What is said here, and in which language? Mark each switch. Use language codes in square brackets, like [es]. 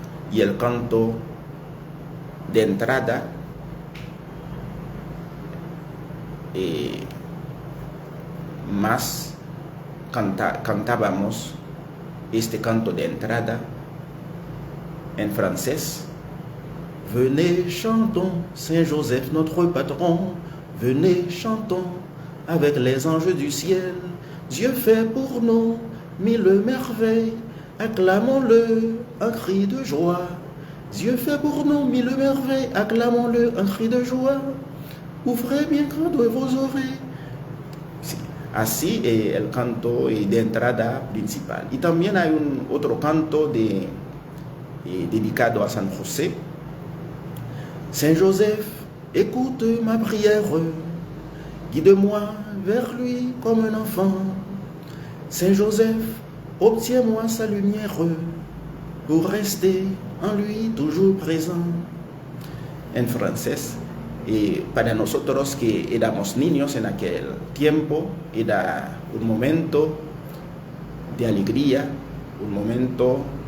[es] Y el canto de entrada más cantábamos este canto de entrada en francés. [fr] Venez, chantons, Saint Joseph notre patron. Venez, chantons, avec les anges du ciel. Dieu fait pour nous mille merveilles. Acclamons-le, un cri de joie. Dieu fait pour nous mille merveilles. Acclamons-le, un cri de joie. Ouvrez bien grand vos oreilles. [es] Así el canto de entrada principal. Y también hay otro canto dedicado a San José. [fr] Saint Joseph, écoute ma prière, guide-moi vers lui comme un enfant. Saint Joseph, obtiens-moi sa lumière pour rester en lui toujours présent. [es] En francés. Y para nosotros que éramos niños en aquel tiempo, era un momento de alegría, un momento,